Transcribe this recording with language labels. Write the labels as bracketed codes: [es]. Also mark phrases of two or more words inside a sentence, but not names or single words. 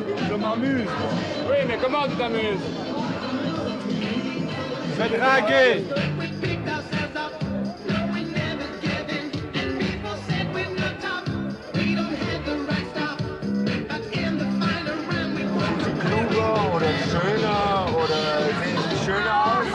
[fr] Je m'amuse. Oui, mais comment tu t'amuses? Je vais draguer. [de] Kluger oder schöner oder sehen sie schöner aus?